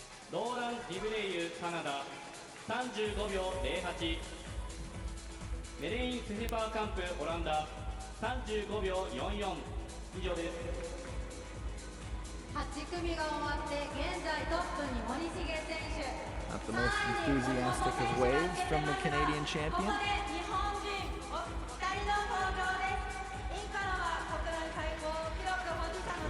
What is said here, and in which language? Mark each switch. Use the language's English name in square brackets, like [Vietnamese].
[Japanese] ローラン・ディブレイユカナダ35秒08。メレイン・セヘパーカンプオランダ35秒44。以上です。 8組が終わって現在トップに森重選手。 [English] Not the most enthusiastic of waves from the Canadian [Japanese] こ [English] champion. [Japanese] こで日本人お二人の登場です。インからは国内最高記録保持者の